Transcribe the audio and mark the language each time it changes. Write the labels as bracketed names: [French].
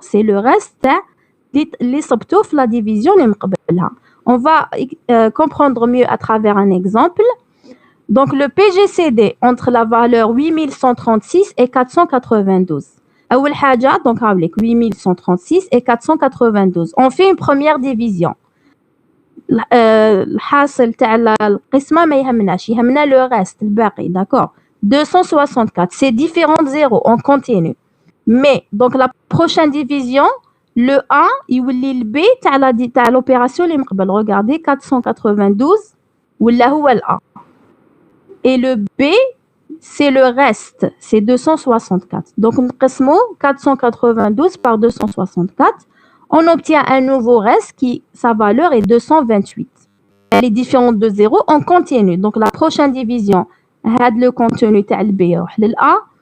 [French] C'est le reste li [Arabic] صبتو في [French] la division li [Arabic] مقبلها. [French] On va comprendre mieux à travers un exemple. Donc, le PGCD entre la valeur 8136 et 492. [Arabic] أول حاجة, [French] donc avec 8136 et 492. On fait une première division. [Arabic] الحاصل تاع القسمة ما يهمناش, يهمنا [French] le reste [Arabic] الباقي. [French] D'accord? 264, c'est différent de 0, on continue. Mais, donc la prochaine division, le A, [Arabic] يولي [French] le B [Arabic] تاع [French] l'opération [Arabic] اللي مقبل. [French] Regardez, 492, [Arabic] ولا هو ال [French] A. Et le B, c'est le reste, c'est 264. Donc, [Arabic] نقسمو [French] 492 par 264. On obtient un nouveau reste qui, sa valeur est 228. Elle est différente de 0, on continue. Donc, la prochaine division, le contenu [Arabic] تاع [French] le B [Arabic] يروح لل [French] A,